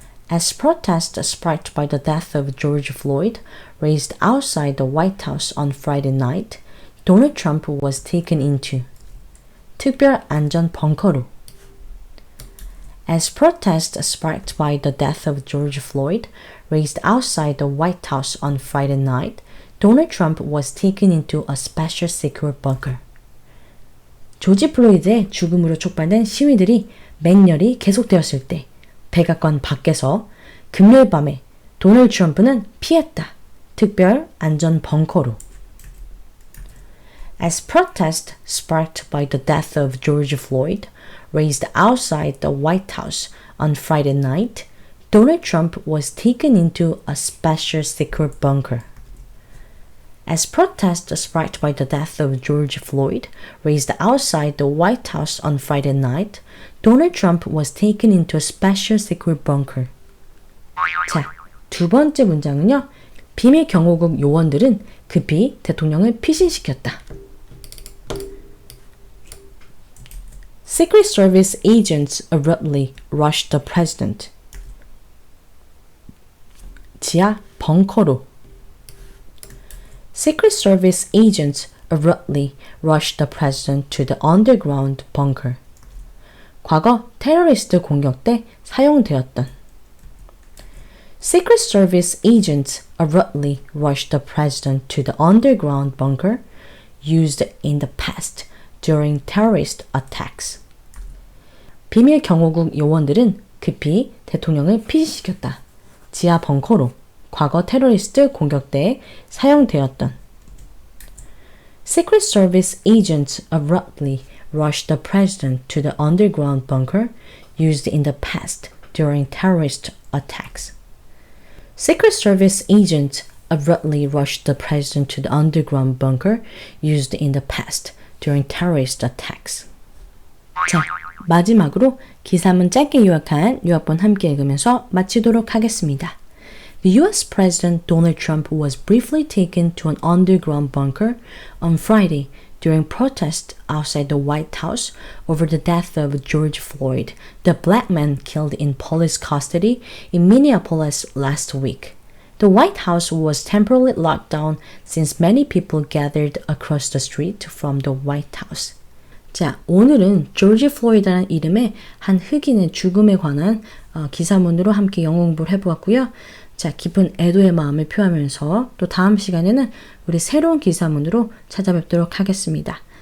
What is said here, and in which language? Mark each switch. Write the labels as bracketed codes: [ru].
[en] As protest sparked by the death of George Floyd raised outside the White House on Friday night, Donald Trump was taken into [ko] 특별 안전 벙커로. [en] As protest sparked by the death of George Floyd raised outside the White House on Friday night, Donald Trump was taken into a special secure bunker. [ko] 조지 플로이드의 죽음으로 촉발된 시위들이 맹렬히 계속되었을 때 백악관 밖에서 금요일 밤에 도널드 트럼프는 피했다. 특별 안전 벙커로. [en] As protest sparked by the death of George Floyd raised outside the White House on Friday night, Donald Trump was taken into a special secret bunker. As protests sparked by the death of George Floyd raised outside the White House on Friday night, Donald Trump was taken into a special secret bunker. [ko] 자, 두 번째 문장은요. 비밀 경호국 요원들은 급히 대통령을 피신시켰다. [en] Secret Service agents abruptly rushed the president. [ko] 지하 벙커로. [en] Secret Service agents abruptly rushed the president to the underground bunker. [ko] 과거 테러리스트 공격 때 사용되었던. [en] Secret Service agents abruptly rushed the president to the underground bunker used in the past during terrorist attacks. [ko] 비밀 경호국 요원들은 급히 대통령을 피신시켰다. 지하 벙커로 과거 테러리스트 공격 때에 사용되었던. [en] Secret Service agents abruptly rushed the president to the underground bunker used in the past during terrorist attacks. Secret Service agents abruptly rushed the president to the underground bunker used in the past during terrorist attacks. [ko] 자, 마지막으로 기사문 짧게 요약한 요약본 함께 읽으면서 마치도록 하겠습니다. [en] The US President Donald Trump was briefly taken to an underground bunker on Friday during protests outside the White House over the death of George Floyd, the black man killed in police custody in Minneapolis last week. The White House was temporarily locked down since many people gathered across the street from the White House. [ko] 자, 오늘은 조지 플로이드라는 이름의 한 흑인의 죽음에 관한 기사문으로 함께 영어 공부를 해보았고요. 자, 깊은 애도의 마음을 표하면서 또 다음 시간에는 우리 새로운 기사문으로 찾아뵙도록 하겠습니다.